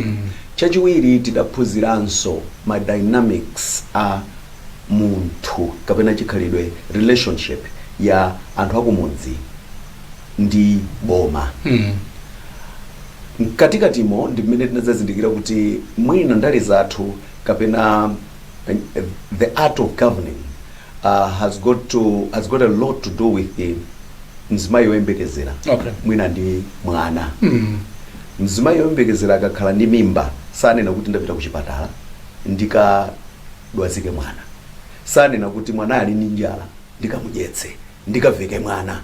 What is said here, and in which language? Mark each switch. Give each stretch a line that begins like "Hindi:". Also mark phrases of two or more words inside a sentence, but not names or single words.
Nyanja: Chachiwiri tidaphunziranso ma dynamics a munthu kapena chikhalidwe relationship ya anthu akumudzi ndi boma. Katikatimo ndi mmene tinazazindikira kuti mwina ndale zathu kapena
English: the art of governing has got a lot to do with
Nyanja: mzimayi woyembekezera. Mwina ndi mwana. Mzimayi woyembekezera akakhala ndi mimba sanena kuti ndapita ku chipatala ndikadwazike mwana. Sanena kuti mwana ali ndi njala ndikamudyetse ndikaveke mwana.